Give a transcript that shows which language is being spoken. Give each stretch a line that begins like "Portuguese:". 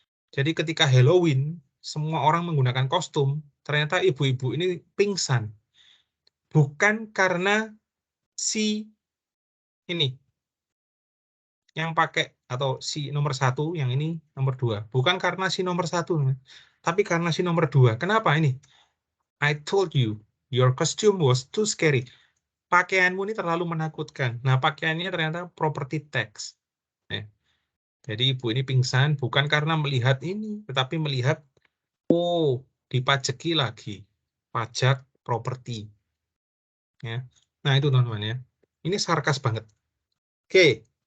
Indonesian: Jadi ketika Halloween, semua orang menggunakan kostum, ternyata ibu-ibu ini pingsan. Bukan karena si ini yang pakai atau si nomor 1, yang ini nomor 2. Bukan karena si nomor 1, tapi karena si nomor 2. Kenapa ini?
English: I told you, your costume was too scary.
Indonesian: Pakaianmu ini terlalu menakutkan. Nah, pakaiannya ternyata property tax. Jadi ibu ini pingsan bukan karena melihat ini, tetapi melihat, oh, dipajeki lagi. Pajak properti. Ya. Nah, itu teman-teman ya. Ini sarkas banget. Oke.